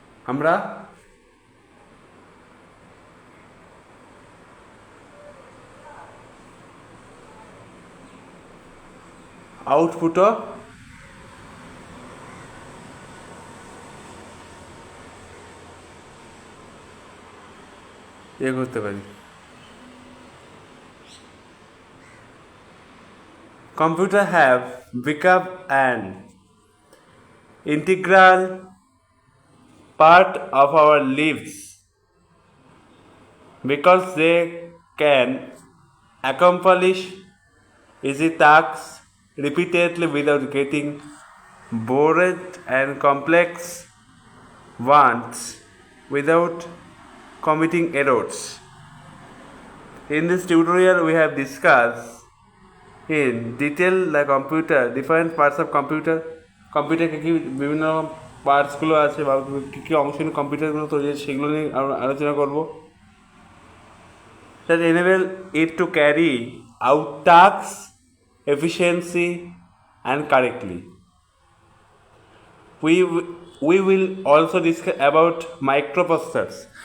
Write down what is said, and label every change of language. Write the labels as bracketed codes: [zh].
[bn] আমরা আউটপুটও করতে পারি। [en] Computer have become an integral part of our lives because they can accomplish easy tasks repeatedly without getting bored and complex ones without committing errors. In this tutorial we have discussed in detail the computer, different parts of computer, [bn] computer কী বিভিন্ন পার্টসগুলো আছে বা কী কী অংশ নিয়ে কম্পিউটারগুলো তৈরি আছে সেগুলো নিয়ে আলোচনা করব। [en] that enable it to carry out tasks efficiency and correctly. We will also discuss about microprocessors.